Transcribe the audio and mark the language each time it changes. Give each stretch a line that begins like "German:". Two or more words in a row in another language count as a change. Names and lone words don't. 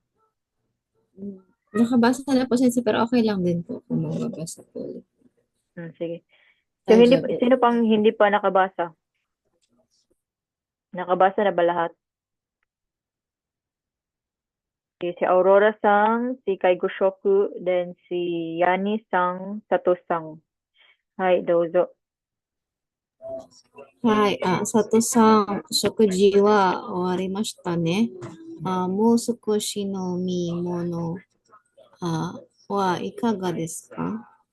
Filipino: Nakabasa na po, sensei, pero okay lang din po kung mababasa po ulit. Sige. So, sino pang hindi pa nakabasa? Nakabasa na ba lahat? Si Aurora Sang, si Kaigoshoku, then si Yani Sang, Sato Sang.
Japanese: はい、どうぞ. はい、佐藤さん、食事は終わりましたね。もう少し飲み物はいかがですか？